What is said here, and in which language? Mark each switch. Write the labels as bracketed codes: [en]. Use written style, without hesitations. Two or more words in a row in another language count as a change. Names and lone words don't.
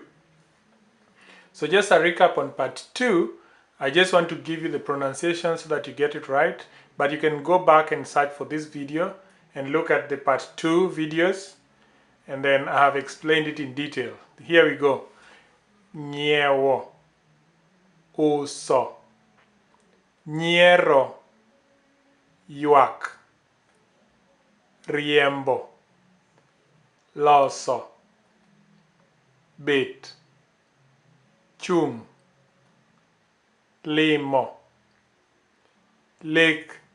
[en] So just a recap on part 2. I just want to give you the pronunciation so that you get it right. But you can go back and search for this video and look at the part 2 videos. And then I have explained it in detail. Here we go. [luo] Nyiewo, uso, nyiero, ywak, riembo, loso, bet, chung, limo, lek,